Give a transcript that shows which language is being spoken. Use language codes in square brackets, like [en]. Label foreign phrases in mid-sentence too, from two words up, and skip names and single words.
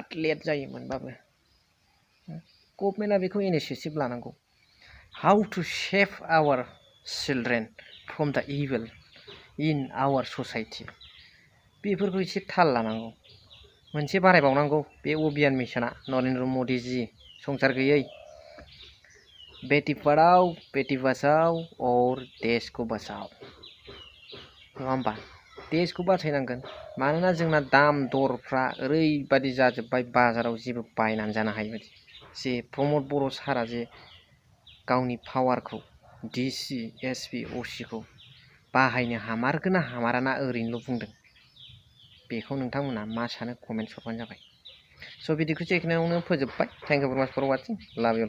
[brx] लेट जायो मोनबाबो गभर्नमेन्टआ बेखौ इनिसियेटिभ लानांगौ [en] how to save our children from the evil in our society [brx] बेफोरखौ एसे थाल लानांगौ मोनसे बारायबावनांगौ बे अभियान मिशना नरेन्द्र मदिजी संसार गैयै [hi] बेटी पढ़ाओ बेटी बचाओ और देश को बचाओ [brx] नङा होमबा देशखौ बासायनांगोन मानोना जोंना दाम दरफ्रा ओरैबादि जाजोब्बाय बाजाराव जेबो बायनानै जानो हायि बायदि जे प्रमद बर' सारा जे गावनि पावारखौ डिसि एसपि असिखौ बाहायनो हामारगोन ना हामारा ओरैनोल' बुंदों बेखौ नोंथांमोना मा सानो कमेन्ट हरबानो जाबाय स' बिदिखौ जेखिनियावनो फोजोबबाय [en] thank you very much for watching love you